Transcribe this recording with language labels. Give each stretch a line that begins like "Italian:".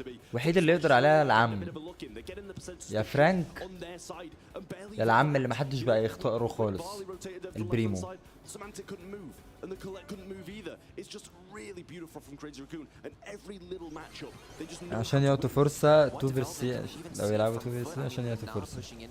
Arabic: الوحيد اللي يقدر عليها العم يا فرانك. يا العم اللي محدش بقى يختاره خالص. البريمو
English: Semantic couldn't move, and the Colette couldn't move either. It's just really beautiful from Crazy Raccoon, and every little matchup, they just know
Arabic: عشان يعطوا فرصة 2 vs 3 لو يلعبوا 2 vs 3 عشان يعطوا فرصة.